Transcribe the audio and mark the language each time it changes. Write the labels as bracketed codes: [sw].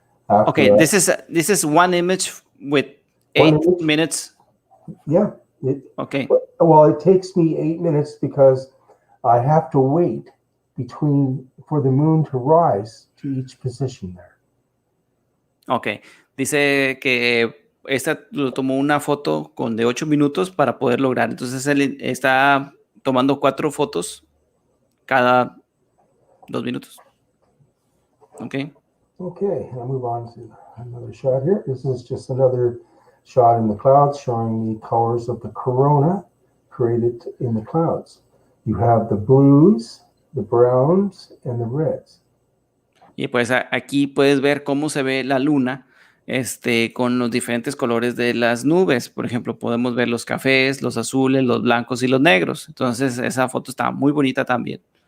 [en] Okay, this is one image with 8 minutes. Yeah. Okay. Well, it takes me 8 minutes because I have to wait for the moon to rise to each position there. Okay. [es] Dice que esta lo tomó una foto de 8 minutos para poder lograr. Entonces él está tomando 4 fotos cada 2 minutos. [en] Okay. Okay, I'll move on to another shot here. This is just another shot in the clouds showing the colors of the corona created in the clouds. You have the blues, the browns, and the reds. [es] Y pues aquí puedes ver cómo se ve la luna, con los diferentes colores de las nubes. Por ejemplo, podemos ver los cafés, los azules, los blancos y los negros. Entonces, esa foto está muy bonita también.